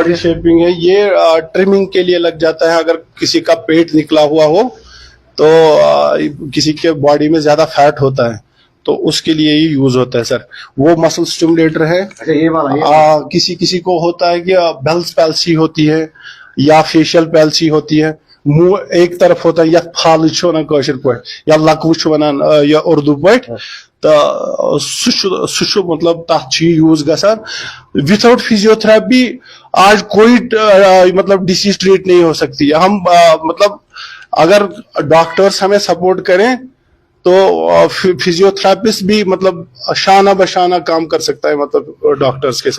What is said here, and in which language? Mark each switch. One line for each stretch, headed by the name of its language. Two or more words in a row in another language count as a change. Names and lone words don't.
English: body shaping
Urdu: ہے، یہ ٹریمنگ کے لیے لگ جاتا ہے. اگر کسی کا پیٹ نکلا ہوا ہو تو کسی کے باڈی میں زیادہ فیٹ ہوتا ہے تو اس کے لیے یہ یوز ہوتا ہے سر. وہ
English: muscle stimulator
Urdu: ہے. یہ والا کسی کو ہوتا ہے کہ
English: Bell's palsy
Urdu: ہوتی ہے یا
English: facial palsy
Urdu: ہوتی ہے، منہ ایک طرف ہوتا ہے، یا
Kashmiri: پھال ونان کاشر پہ یا لکو ونان یا اردو پہ،
Urdu: تو
Kashmiri: سہ مطلب تک یوز گژھان.
English: without physiotherapy
Urdu: آج کوئی مطلب
English: disease treat
Urdu: نہیں ہو سکتی. ہم مطلب اگر ڈاکٹرس ہمیں سپورٹ کریں تو فزیوتھراپسٹ بھی مطلب شانہ بشانہ کام کر سکتا ہے مطلب ڈاکٹرس کے ساتھ.